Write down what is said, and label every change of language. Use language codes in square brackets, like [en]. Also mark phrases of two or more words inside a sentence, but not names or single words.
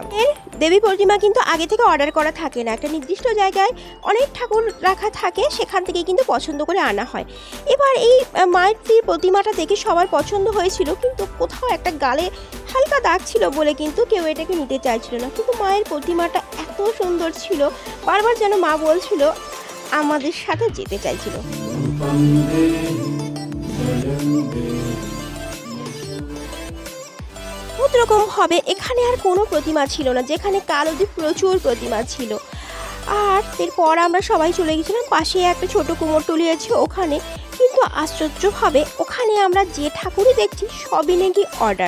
[bn] এর দেবী প্রতিমা কিন্তু আগে থেকে অর্ডার করা থাকে না, একটা নির্দিষ্ট জায়গায় অনেক ঠাকুর রাখা থাকে, সেখান থেকে কিন্তু পছন্দ করে আনা হয়। এবার এই মাতৃ প্রতিমাটা দেখে সবার পছন্দ হয়েছিল, কিন্তু কোথাও একটা গালে হালকা দাগ ছিল বলে কিন্তু কেউ এটাকে নিতে চাইছিল না। কিন্তু মায়ের প্রতিমাটা এত সুন্দর ছিল, বারবার যেন মা বলছিল আমাদের সাথে যেতে চাইছিল। [sa] रूपं देहि जयं देहि [bn] রকম হবে এখানে আর কোনো প্রতিমা ছিল না, যেখানে কাল অবধি প্রচুর প্রতিমা ছিল। আর এরপর আমরা সবাই চলে গেছিলাম পাশে একটা ছোট কুমোরটুলি আছে ওখানে, কিন্তু আশ্চর্যভাবে ওখানে আমরা যে ঠাকুরই দেখছি সবই নাকি অর্ডার।